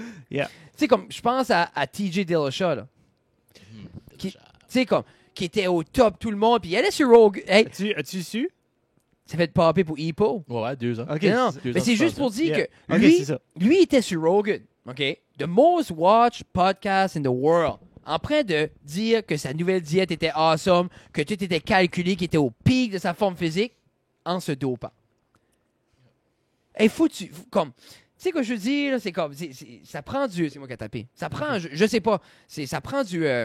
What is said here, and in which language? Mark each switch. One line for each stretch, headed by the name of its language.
French: Yeah. Tu sais, comme je pense à TJ Dillashaw, là. Tu sais, comme qui était au top tout le monde. Puis il allait sur Rogue. Hey, as-tu su? Ça fait popper pour Epo. Ouais, 2 ans. Okay, non, mais c'est juste pour dire que lui était sur Rogan, OK?
English: The most watched podcast in the world.
French: En train de dire que sa nouvelle diète était awesome, que tout était calculé, qu'il était au pic de sa forme physique, en se dopant. Et comme... Tu sais quoi je veux dire, c'est comme... ça prend du... C'est moi qui ai tapé. Ça prend... Je sais pas. Ça prend du...